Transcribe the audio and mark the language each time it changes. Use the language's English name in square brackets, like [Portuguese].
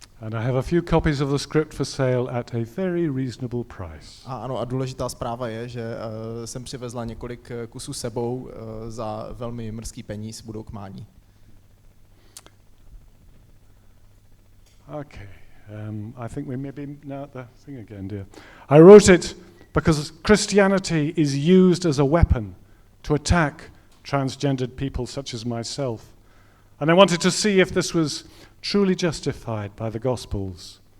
[English] And I have a few copies of the script for sale at a very reasonable price. [Czech] A ano, a důležitá zpráva je, že jsem přivezla několik kusů sebou za velmi mrzký peníz, budou k mání. Okay. [English] I think we maybe now the thing again, dear. I wrote it because Christianity is used as a weapon to attack transgendered people such as myself. And I wanted to see if this was truly justified by the Gospels.